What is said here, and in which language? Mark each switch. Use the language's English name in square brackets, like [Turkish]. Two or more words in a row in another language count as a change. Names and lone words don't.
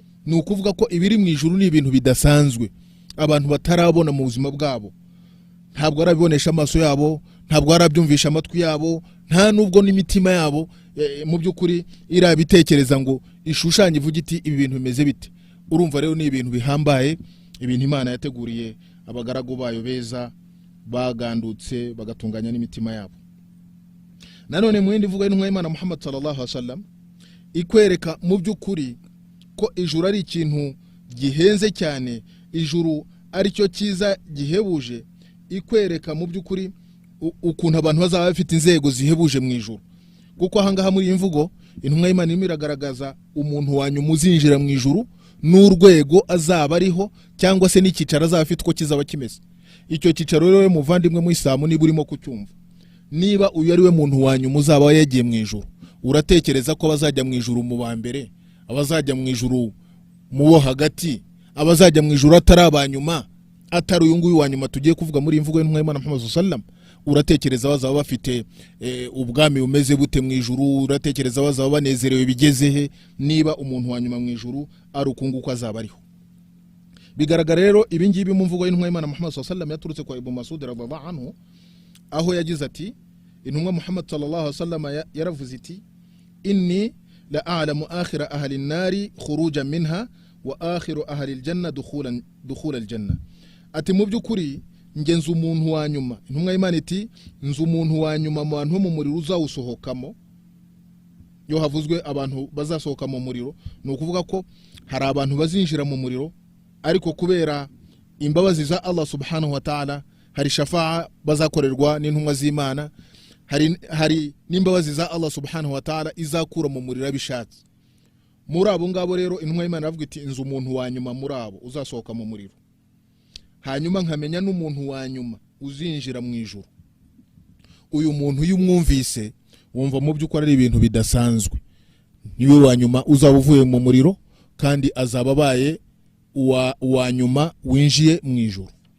[Kinyarwanda] ni ukuvuga ko ibiri mu ijuru ni ibintu bidasanzwe abantu batarabona mu buzima bwabo, ntabwo arabibonesha amaso yabo, ntabwo arabyumvisha amatwi yabo, nta nubwo n'imitima yabo mu by'ukuri irabitekereza ngo ishushanye ivuga iti ibi bintu bimeze bite. Urumva rero ni ibintu bihambaye, ibintu Imana yateguriye abagaragu bayo beza bagandutse bagatunganya n'imitima yabo. Nanone mu yindi mvugo y'intumwa y'Imana Muhammad [Arabic] صلى الله عليه وسلم [Kinyarwanda] ikwereka mu by'ukuri ko ijuru ari ikintu gihenze cyane, ijuru ari cyo cyiza gihebuje, ikwereka mu by'ukuri ukuntu abantu bazaba bafite inzego zihebuje mu ijuru. Kuko ahangaha muri iyi mvugo intumwa y'Imana irimo iragaragaza umuntu wanyuma uzinjira mu ijuru n'urwego azaba ariho cyangwa se n'icyicaro azaba afite uko kizaba kimeze. Icyo cyicaro rero muvandimwe mu Islamu niba urimo kucyumva, niba uyu ari we muntu wanyuma uzaba yagiye mu ijuru, uratekereza ko bazajya mu ijuru mu ba mbere, abazajya mu ijuru mu bo hagati, abazajya mu ijuru atari abanyuma, atari uyu nguyu wanyuma tugiye kuvuga muri imvugo y'intumwa y'Imana Muhammad [Arabic] صلى الله عليه وسلم, [Kinyarwanda] uratekereza bazaba bafite ubwami bumeze bute mu ijuru? Uratekereza bazaba banezerewe bigeze he niba umuntu wanyuma mu ijuru ari ukunguko azaba ariho? Bigaragara rero ibingibi mu mvugo y'intumwa y'Imana Muhammad [Arabic] صلى الله عليه وسلم [Kinyarwanda] yaturutse kwa Ibn Mas'ud [Arabic] رضي الله عنه, [Kinyarwanda] aho yagize ati intumwa Muhammad [Arabic] صلى الله عليه وسلم [Kinyarwanda] yaravuze iti [Arabic] إني لأعلم آخر أهل النار خروجا منها وآخر أهل الجنة دخولا الجنة. [Kinyarwanda] Ati mu by'ukuri ngenza umuntu wa nyuma, intumwa y'Imana iti nzu umuntu wa nyuma mu bantu mu muriro uzawusohokamo. Yo havuzwe abantu bazasohoka mu muriro, ni ukuvuga ko hari abantu bazinjira mu muriro ariko kubera imbabazi za Allah [Arabic] سبحانه وتعالى, [Kinyarwanda] hari shafa'a bazakorerwa n'intumwa z'Imana, hari n'imbabazi za Allah [Arabic] سبحانه وتعالى [Kinyarwanda] izakura mu muriro bishatse. Muri abo ngabo rero intumwa y'Imana iravuga iti nzu umuntu wa nyuma muri abo uzasohoka mu muriro, hanyuma nkamenya n'umuntu wa nyuma uzinjira mu ijuru. Uyu muntu yumwumvise wumva mu by'ukuri ari ibintu bidasanzwe, niwe wa nyuma uzaba uvuye mu muriro kandi azaba abaye uwa nyuma winjiye mu ijuru.